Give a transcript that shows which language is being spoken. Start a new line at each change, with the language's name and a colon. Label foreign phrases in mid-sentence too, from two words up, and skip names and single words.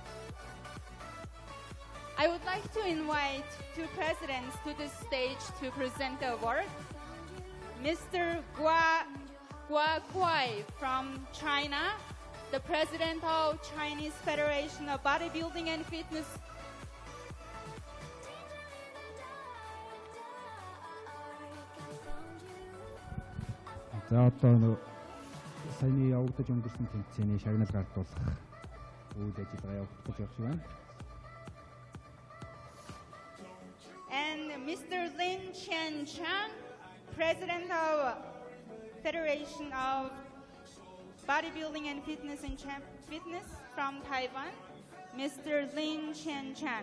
English: I would like to invite two presidents to the stage to present the award. Mr. Gua Kuai from China, the president of Chinese Federation of Bodybuilding and Fitness.
Mongolian: За одоо саяны явагдаж өнгөрсөн тэмцээний шагнал гартуулах үйл ажиллагаа явагдах гэж байна.
English: And Mr. Lin Chen Chang, President of Federation of Bodybuilding and Fitness from Taiwan, Mr. Lin Chen Chan,